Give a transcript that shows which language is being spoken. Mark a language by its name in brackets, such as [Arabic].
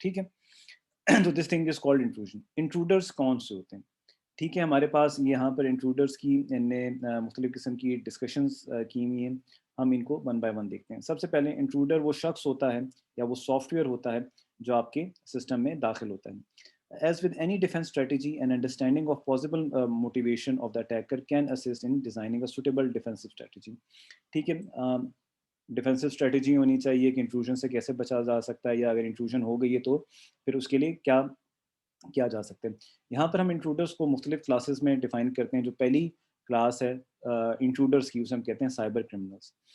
[Urdu] ٹھیک ہے, تو [English] This thing is called intrusion. [Urdu] انٹروڈرس کون سے ہوتے ہیں؟ ٹھیک ہے, ہمارے پاس یہاں پر انٹروڈرس کی نے مختلف قسم کی ڈسکشنز کی ہوئی ہیں. ہم ان کو ون بائی ون دیکھتے ہیں. سب سے پہلے انٹروڈر وہ شخص ہوتا ہے یا وہ سافٹ ویئر ہوتا ہے جو آپ کے سسٹم میں داخل ہوتا ہے. [English] As with any defense strategy, an understanding of possible motivation of the attacker can assist in designing a suitable defensive strategy. [Urdu] ٹھیک ہے, ڈیفینسو اسٹریٹجی ہونی چاہیے کہ انٹروژن سے کیسے بچا جا سکتا ہے, یا اگر انٹروژن ہو گئی ہے تو پھر اس کے لیے کیا کیا جا سکتے ہیں. یہاں پر ہم انٹروڈرس کو مختلف کلاسز میں ڈیفائن کرتے ہیں. جو پہلی کلاس ہے انٹروڈرس کی, اسے ہم کہتے ہیں سائبر کرمنلس.